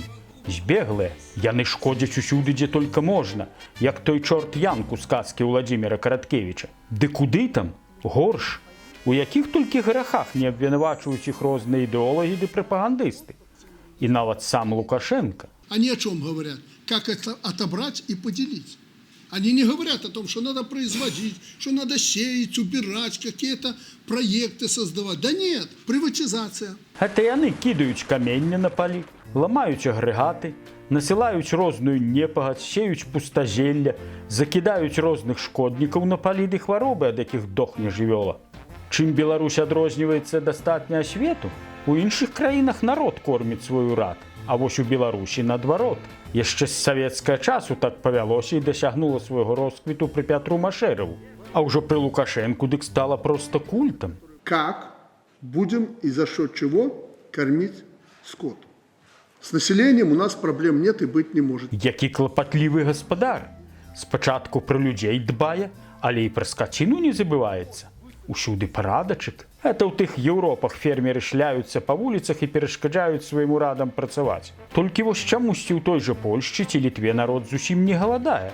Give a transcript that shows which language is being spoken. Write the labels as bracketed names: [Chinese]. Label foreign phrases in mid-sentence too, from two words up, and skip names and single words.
[Belarusian] Збеглыя, яны шкодзяць усюды, дзе толькі можна, як той чорт Янку з казкі Владзіміра Караткевіча. Ды куды там? Горш. У якіх толькі грахах не абвінавачваюць іх розныя ідэолагі ды прапагандысты. І нават сам Лукашенко. [Russian] Они о чем говорят? Как это отобрать и поделить. Они не говорят о том, что надо производить, что надо сеять, убирать, какие-то проекты создавать. Да нет, приватизация. [Belarusian] Гэта яны кідаюць каменне на палі, ламаюць агрэгаты, насылаюць розную непагадзь, сеюць пустазелля, закідаюць розных шкоднікаў на палі ды хваробы, ад якіх дохне жывёла. Чым Беларусь адрозніваецца дастатня асвету? У іншых краінах народ корміць свой урад, а вось у Беларусі наадварот. Яшчэ з савецкага часу так павялося і дасягнула свайго росквіту пры Пятру Машэраву. А ўжо пры Лукашэнку дык стала проста культам. [Russian] Как будем и за счет чего кормить скот? С населением у нас проблем нет и быть не может. [Belarusian] Які клапатлівы гаспадар. Спачатку пра людзей дбае, але і пра скаціну не забываецца. Усюды парадачык. Это ў тых Еўропах фермеры шляюцца па вуліцах і перашкаджаюць сваім урадам працаваць. Толькі вось чамусьці ў той жа Польшчы ці Літве народ зусім не галадае.